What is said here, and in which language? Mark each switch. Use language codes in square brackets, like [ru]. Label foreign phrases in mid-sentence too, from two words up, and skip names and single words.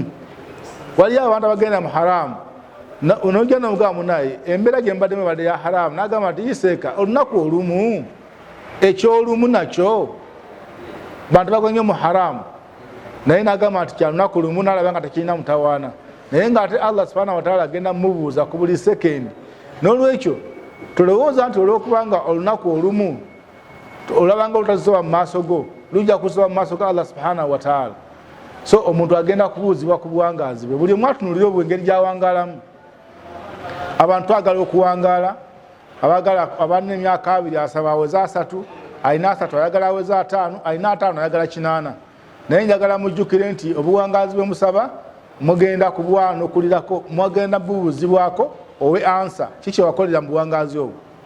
[lg] Waliyo abantu abagenda mu haramu, onojja n'omugamba munaye embeera gye mbaddemu ebadde ya haramu, n'agamba nti yiseeka olunaku olumu ekyolumu nakyo bantu bagonye mu haramu, naye n'agamba nti kya lunaku lumu n'alaba nga tekirina mutawaana, naye ng'ate [ar] الله سبحانه وتعالى [lg] agenda mubuuza ku buli sekendi. N'olwekyo tolowooza nti olw'okubanga olunaku olumu olabanga olutazisoba mu maaso go lujja kusoba mu maaso ga [ar] الله سبحانه وتعالى. [lg] So omuntu agenda kubuuzibwa ku buwangaazi bwe. Buli omu atunuulira obwengeri gy'awangaalamu. Abantu agala okuwangaala, abalina emyaka 2 asaba aweza 3, alina 3 ayagala aweza 5, alina 5 ayagala 8. Naye njagala mujjukire nti obuwangaazi bwe musaba mugenda kubwanukulirako, mugenda bubuuzibwako owe ansa kiki wakolera mu buwangaazi obwo.